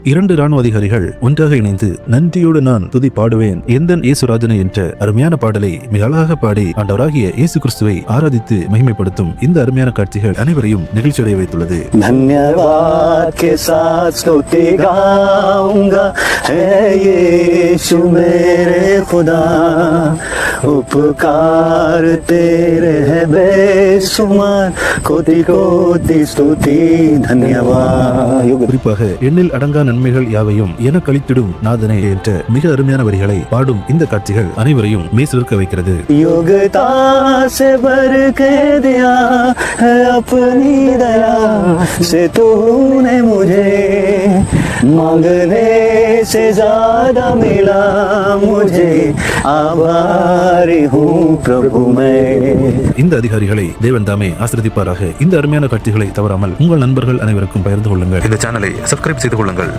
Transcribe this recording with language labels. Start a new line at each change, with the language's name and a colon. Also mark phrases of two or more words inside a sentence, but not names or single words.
Tamil: 2 ராணுவ அதிகாரிகள் ஒன்றாக இணைந்து நன்றியோடு நான் துதி பாடுவேன் எந்தன் இயேசுராஜனை என்ற அருமையான பாடலை மிக அழகாக பாடி ஆண்டவராகிய இயேசு கிறிஸ்துவை ஆராதித்து மகிமைப்படுத்தும் இந்த அருமையான காட்சிகள் அனைவரையும் நிகழ்ச்சியடைய வைத்துள்ளது.
Hindi: धन्यवाद के साथ स्तुति गाऊंगा है यीशु मेरे खुदा, उपकार तेरे है बेशुमार, कोटि कोटि स्तुति धन्यवाद.
Tamil: குறிப்பாக எண்ணில் அடங்கா நன்மைகள் யாவையும் என கழித்திடும் நாதனே என்ற மிக அருமையான வரிகளை பாடும் இந்த காட்சிகள் அனைவரையும் மெய்சிலிர்க்க வைக்கிறது.
Hindi: योग्यता से भर के दिया है अपनी दया से तूने मुझे, मांगने से ज्यादा मिला मुझे, आभारी हूँ प्रभु मैं.
Tamil: இந்த அதிகாரிகளை தேவன் தாமே ஆசீர்வதிப்பாராக. இந்த அருமையான காட்சிகளை தவறாமல் உங்கள் நண்பர்கள் அனைவருக்கும் பகிர்ந்து கொள்ளுங்கள். இந்த சேனலை சப்ஸ்கிரைப் செய்து கொள்ளுங்கள்.